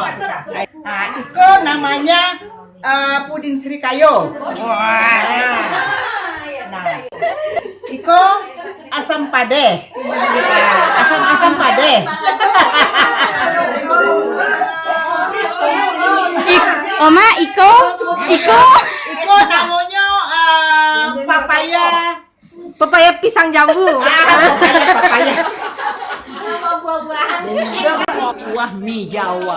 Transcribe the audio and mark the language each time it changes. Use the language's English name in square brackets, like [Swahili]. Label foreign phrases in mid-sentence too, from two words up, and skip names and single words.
[Minangkabau] Iko namanya puding Srikayo. Nah, Iko asam pade. Asam pade. Oma, Iko. Iko namanya [Indonesian] pepaya pisang jambu. papaya. Nama buah-buahan. Kuah mie Jawa.